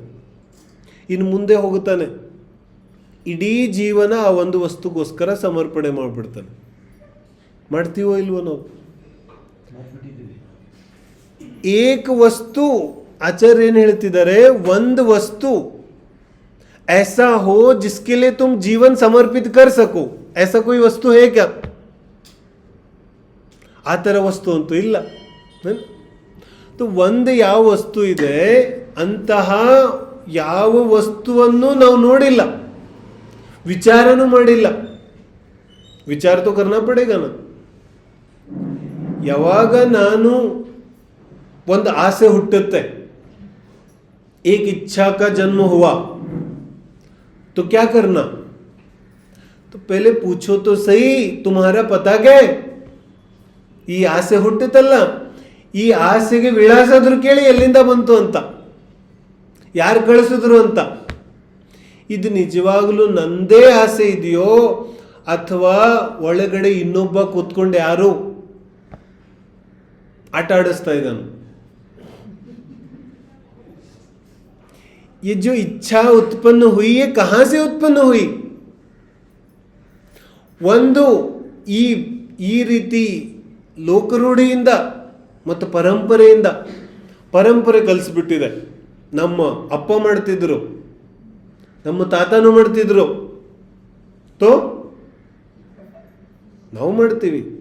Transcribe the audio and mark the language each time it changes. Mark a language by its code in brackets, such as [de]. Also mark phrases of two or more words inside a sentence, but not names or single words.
[kn] ಇನ್ನು ಮುಂದೆ ಹೋಗುತ್ತಾನೆ, ಇಡೀ ಜೀವನ ಆ ಒಂದು ವಸ್ತುಗೋಸ್ಕರ ಸಮರ್ಪಣೆ ಮಾಡಿಬಿಡ್ತಾನೆ. ಮಾಡ್ತೀವೋ ಇಲ್ವೋ ನಾವು? ಏಕ ವಸ್ತು, ಆಚಾರ್ಯ ಏನು ಹೇಳ್ತಿದ್ದಾರೆ, ಒಂದು ವಸ್ತು [hi] ऐसा हो जिसके लिए तुम जीवन समर्पित कर सको, ऐसा कोई वस्तु है क्या? [kn] ಆ ಥರ ವಸ್ತು ಅಂತೂ ಇಲ್ಲ. ಒಂದು ಯಾವ ವಸ್ತು ಇದೆ ಅಂತಹ ಯಾವ ವಸ್ತುವನ್ನು ನಾವು ನೋಡಿಲ್ಲ, ವಿಚಾರನೂ ಮಾಡಿಲ್ಲ. [hi] विचार तो करना पड़ेगा ना. [kn] ಯಾವಾಗ ನಾನು ಒಂದು ಆಸೆ ಹುಟ್ಟುತ್ತೆ, [hi] एक इच्छा का जन्म हुआ, तो क्या करना? तो पहले पूछो तो सही, तुम्हारा पता क्या है? [kn] ಈ ಆಸೆ ಹುಟ್ಟಿತಲ್ಲ, ಈ ಆಸೆಗೆ ವಿಳಾಸಾದ್ರೂ ಕೇಳಿ ಎಲ್ಲಿಂದ ಬಂತು ಅಂತ, ಯಾರು ಕಳಿಸಿದ್ರು ಅಂತ. ಇದು ನಿಜವಾಗಲೂ ನಂದೇ ಆಸೆ ಇದೆಯೋ ಅಥವಾ ಒಳಗಡೆ ಇನ್ನೊಬ್ಬ ಕೂತ್ಕೊಂಡು ಯಾರು ಆಟ ಆಡಿಸ್ತಾ ಇದ್ದಾನು? [hi] ये जो इच्छा उत्पन्न हुई है कहां से उत्पन्न हुई? [kn] ಒಂದು ಈ ರೀತಿ ಲೋಕರೂಢಿಯಿಂದ ಮತ್ತು ಪರಂಪರೆಯಿಂದ, ಪರಂಪರೆ ಕಲಿಸ್ಬಿಟ್ಟಿದೆ. ನಮ್ಮ ಅಪ್ಪ ಮಾಡ್ತಿದ್ರು, ನಮ್ಮ ತಾತನೂ ಮಾಡ್ತಿದ್ರು, ತೋ ನಾವು ಮಾಡ್ತೀವಿ.